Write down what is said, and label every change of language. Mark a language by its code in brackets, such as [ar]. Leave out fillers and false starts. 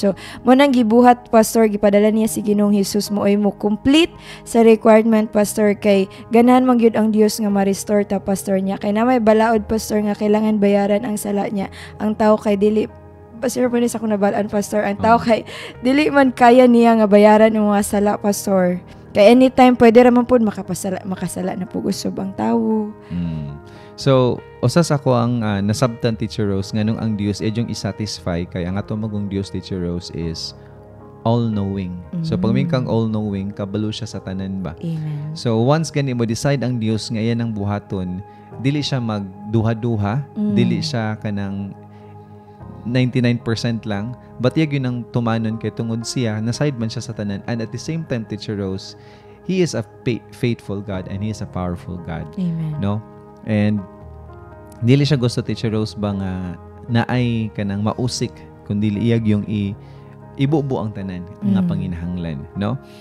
[ceb] So mo nang gibuhat, Pastor, gipadala niya si Ginoong Hesus mo ay mo complete sa requirement, Pastor, kay ganahan man gyud ang Dios nga ma-restore ta, Pastor, niya. Kay na may balaod, Pastor, nga kailangan bayaran ang sala niya. Ang tao kay dili Pastor, pa sa akong nabalaan, Pastor, ang tao kay dili man kaya niya nga bayaran ang mga sala, Pastor. Kay anytime pwede ra man pud makasala na pug usab ang tawo. So, usas ako ang nasabtan, Teacher Rose, nganong ang Dios yung i-satisfy kay ang ato magong Dios, Teacher Rose, [en] is all-knowing. [ceb] So, pag may kang all-knowing, kabalo siya sa tanan ba? Amen. So, once gani mo decide ang Dios nga yan ang buhaton, dili siya magduha-duha, dili siya kanang 99% lang, but yag yun ang tumanon kay tungod siya, na side man siya sa tanan, [en] and at the same time, [ceb] Teacher Rose, [en] He is a faithful God and He is a powerful God. Amen. No? [ceb] And dili siya gusto, Teacher Rose, ba nga naay kanang mausik kundi iyag yung ibubo ang tanan nga panginahanglan, no?